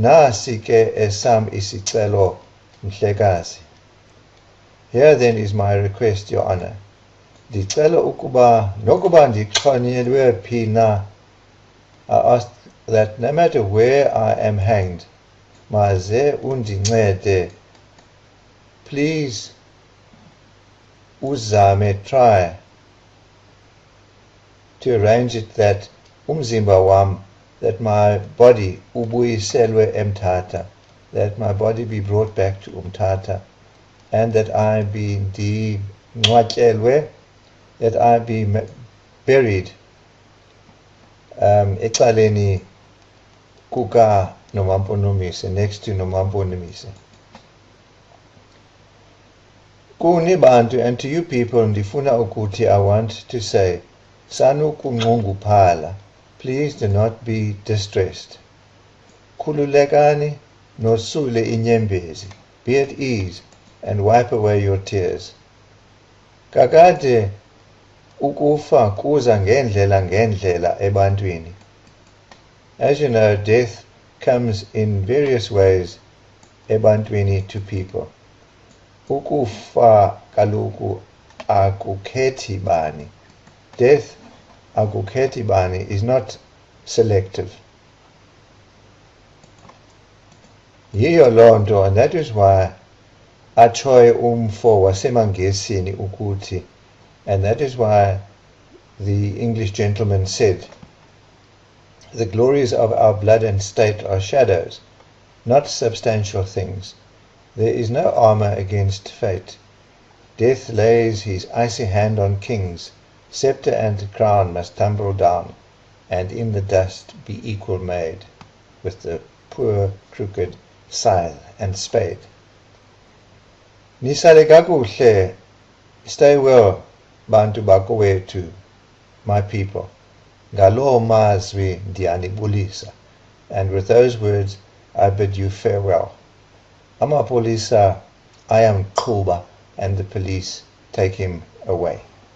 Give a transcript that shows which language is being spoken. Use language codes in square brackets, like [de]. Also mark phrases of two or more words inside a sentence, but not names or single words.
[xh] Nasi ke esam isicelo Mhlekazi. [en] Here then is my request, Your Honor. [xh] Ndicela ukuba nokuba ndixhonyelwe phi na, [en] I ask that no matter where I am hanged, [xh] maze undincede. [en] Please uzame try to arrange it that [xh] umzimba wam, [en] that my body [xh] ubuyiselwe eMthatha, [en] that my body be brought back to uMthatha, and that I be ngcwatyelwe, that I be buried [xh] ecaleni kuka [en] Nomamponomise, next to Nomamponomise. [xh] Kuni bantu, [en] and to you people, [xh] ndifuna ukuthi, [en] I want to say, sanukunxunguphala, please do not be distressed. [xh] Khululekani nosule inyembezi, [en] be at ease and wipe away your tears. [xh] Kakade ukufa kuza ngendlela ebantwini. [en] As you know, death comes in various ways ebantwini to people. [xh] Ukufa kaluku akukhethi bani. [en] Death [xh] akukhethi bani [en] is not selective. [xh] Yiyo lonto, and that is why achoye umfo wasemangesini ukuthi, [en] and that is why the English gentleman said, the glories of our blood and state are shadows, not substantial things. There is no armor against fate. Death lays his icy hand on kings. Scepter and crown must tumble down, and in the dust be equal made with the poor crooked scythe and spade. [xh] Nisale kakuhle, [en] stay well, [xh] bantu bakowethu, [en] my people. [xh] Ngalo mazwi ndiyanibulisa. [en] And with those words, I bid you farewell. Amapolisa, I am Kuba, and the police take him away.